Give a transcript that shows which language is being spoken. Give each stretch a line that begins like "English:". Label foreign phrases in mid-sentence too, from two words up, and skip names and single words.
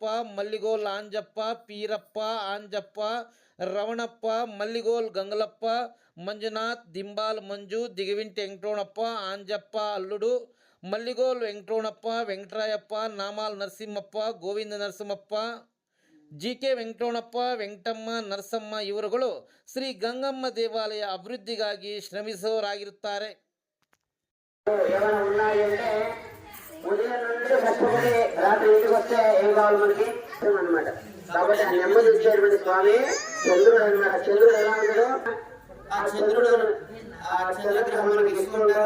Kannada: ಮಲ್ಲಿಗೋಲ್ ಆಂಜಪ್ಪ, ಪೀರಪ್ಪ, ಆಂಜಪ್ಪ, ರಮಣಪ್ಪ, ಮಲ್ಲಿಗೋಲ್ ಗಂಗಲಪ್ಪ, ಮಂಜುನಾಥ್, ದಿಂಬಾಲ್ ಮಂಜು, ದಿಗವಿಂಟೆ ವೆಂಕಟೋಣಪ್ಪ, ಆಂಜಪ್ಪ ಅಲ್ಲುಡು, ಮಲ್ಲಿಗೋಲ್ ವೆಂಕಟೋಣಪ್ಪ, ವೆಂಕಟರಾಯಪ್ಪ, ನಾಮಾಲ್ ನರಸಿಂಹಪ್ಪ, ಗೋವಿಂದ ನರಸಿಂಹಪ್ಪ, GK ವೆಂಕಟೋಣಪ್ಪ, ವೆಂಕಟಮ್ಮ, ನರಸಮ್ಮ ಇವರುಗಳು ಶ್ರೀ ಗಂಗಮ್ಮ ದೇವಾಲಯ ಅಭಿವೃದ್ಧಿಗಾಗಿ శ్రమిಸುವವರಾಗಿರುತ್ತಾರೆ.
Telugu: ఉదయం నుండి కష్టపడి రాత్రి ఇంటికి వస్తే ఏం కావాలి మనకి అనమాట. కాబట్టి ఆ నెమ్మది ఇచ్చేటువంటి స్వామి చంద్రుడు అనమాట. చంద్రుడు ఎలా ఉంటాడు? ఆ చంద్రగ్రహం మనకి ఇస్తుంటారు.